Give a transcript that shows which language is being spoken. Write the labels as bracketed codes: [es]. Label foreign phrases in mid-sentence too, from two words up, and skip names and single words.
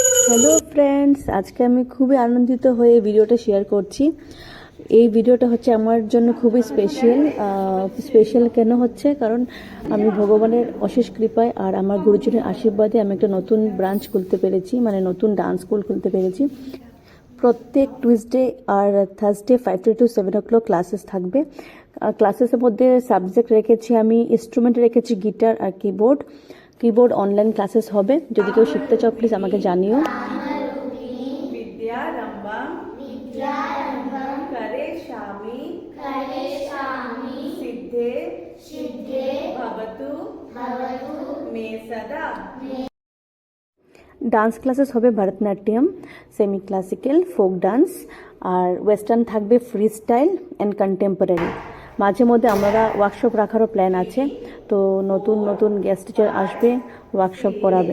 [en] hello friends, [bn] আজকে আমি খুবই আনন্দিত হয়ে ভিডিওটা শেয়ার করছি। এই ভিডিওটা হচ্ছে আমার জন্য খুবই স্পেশাল কেন হচ্ছে, কারণ আমি ভগবানের অশেষ কৃপায় আর আমার গুরুজনের আশীর্বাদে আমি একটা নতুন ব্রাঞ্চ খুলতে পেরেছি, মানে নতুন [en] dance school [bn] খুলতে পেরেছি। প্রত্যেক টুইসডে আর থার্সডে [en] 5 to 7 o'clock [bn] ক্লাসেস থাকবে। ক্লাসেসের মধ্যে সাবজেক্ট রেখেছি, আমি ইনস্ট্রুমেন্ট রেখেছি গিটার আর কিবোর্ড [en] online classes [bn] হবে। যদি কেউ শিখতে চাও প্লিজ আমাকে জানিও। [sa] विद्यारंभम करिष्यामि सिद्धे भवतु मे सदा। [en] dance classes [bn] হবে ভারতনাট্যম, [en] semi classical, folk dance [bn] আর ওয়েস্টার্ন থাকবে, [en] free style and contemporary. [bn] মাঝে মধ্যে আমরা ওয়ার্কশপ রাখারও প্ল্যান আছে, তো নতুন নতুন [en] guest teacher [bn] আসবে, ওয়ার্কশপ করাবে।